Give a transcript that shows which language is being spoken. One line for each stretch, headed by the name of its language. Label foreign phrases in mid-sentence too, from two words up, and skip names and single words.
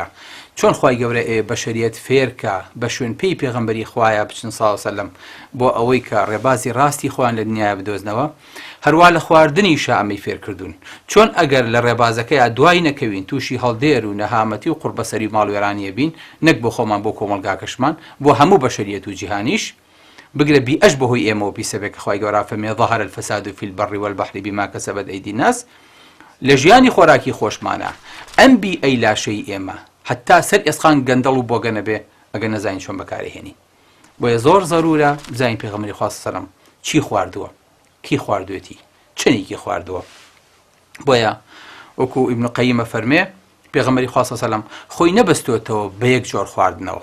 Central Kurdish: چۆن خوای گەورە بەشەریەت فێرکە بە شوێن پێی پێغەمبەری خوایە بچن
Arabic: صلی الله علیه و سلم
Central Kurdish: بۆ ئەوەی کە ڕێبازی ڕاستی خۆیان لە دنیاە بدۆزنەوە، هەروە لە خواردنیشە ئەمەی فێرکردوون. چۆن ئەگەر لە ڕێبازەکەیە دوای نەکەوین، تووشی هەڵدێر و نەهامەتی و قوربەسەری ماڵ وێرانیە بین، نەک بۆ خۆمان بۆ کۆمەلگاکەشمان، بۆ هەموو بەشەریەت و جیهانیش بگرە بیئەش بەهۆی ئێمەوە پیسەبێک کە خوای گەورە فەرمێ
Arabic: ظهر الفساد في البر والبحر بما كسبت أيدي الناس.
Central Kurdish: لە ژیانی خۆراکی خۆشمانە ئەم بیئەی لاشەی ئێمە حتا سەر ئێسخان گەندەڵ و بۆگەنە بێ ئەگەر نەزانین چۆن بەکارهێنی. بۆیە زۆر زەرورە بزانین پێغەمبەری خوا
Arabic: صلی الله علیه و سلم
Central Kurdish: چی خواردووە، کی خواردوێتی، چنێکی خواردووە. بۆیە وەکو ئیبن قەییمە فەرمێ پێغەمبەری خوا
Arabic: صلی الله علیه و سلم
Central Kurdish: خۆی نەبەستوێتەوە بە یەک جۆر خواردنەوە.